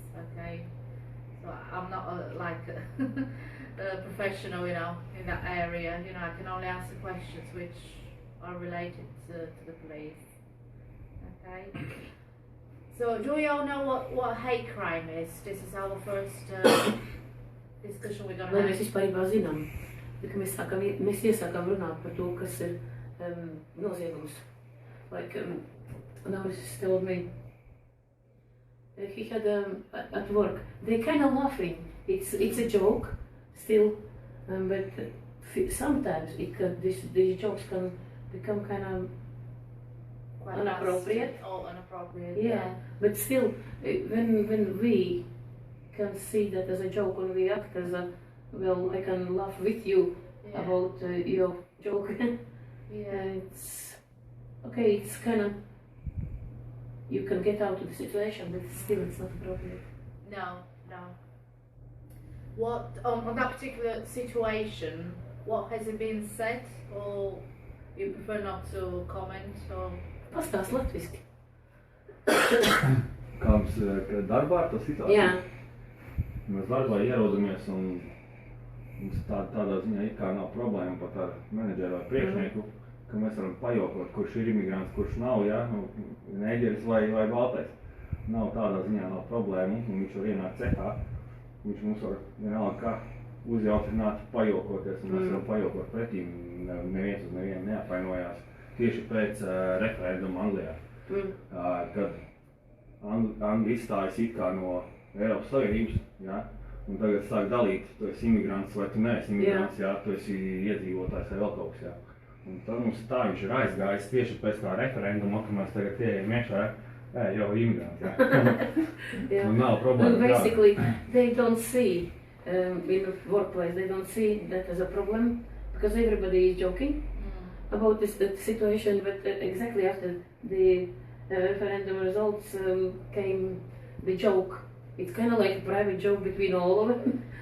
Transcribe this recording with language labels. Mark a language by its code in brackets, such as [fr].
[en] Okay, so I'm not a professional, in that area. I can only answer questions which are related to the police. Okay. So do we all know what hate crime is? This is our first discussion we're going to have. [lv] Mēs vispār zinām, ka mēs iesākām runāt par to, kas ir noziegums. [en] Like Nauris told me, he had at work, they kind of laughing. It's a joke still, But sometimes these jokes can become kind of Quite inappropriate. Or inappropriate. Yeah. But still, when we can see that as a joke, when we act as a, well, I can laugh with you about your joke. It's okay. It's kind of, you can get out of the situation, but still, it's not appropriate. No. What on that particular situation? What has it been said, or you prefer not to comment, or? [lv] Pastāst latviski. Kāds darbā ar to situāciju? Jā. Mēs darbā ierodamies un mums tādā ziņā it kā nav problēma pat ar menedžeru vai priekšnieku, ka mēs varam pajokot, kurš ir imigrants, kurš nav, ja, neģeris vai baltais. Nav tādā ziņā nav problēma, un viņš var ienākt cehā, viņš mums var vienalga kā uzjautrināt, pajokoties, un mēs varam pajokot pretī, neviens uz nevienu neapvainojās. Tieši pēc referenduma Anglijā, kad Anglija izstājas it kā no Eiropas Savienības, ja, un tagad sāk dalīt, tu esi imigrants vai tu neesi imigrants, ja, tu esi iedzīvotājs vai vēl kaut kas, ja. Un tad mums tā viņš ir aizgājis tieši pēc tā referenduma, ka mēs tagad ieejam iekšā, jau imigrants, ja. Un nav problēma. [en] Basically, they don't see in the workplace, they don't see that as a problem, because everybody is joking about the situation, but exactly after the referendum results came the joke. It's kind of like a private joke between all of them.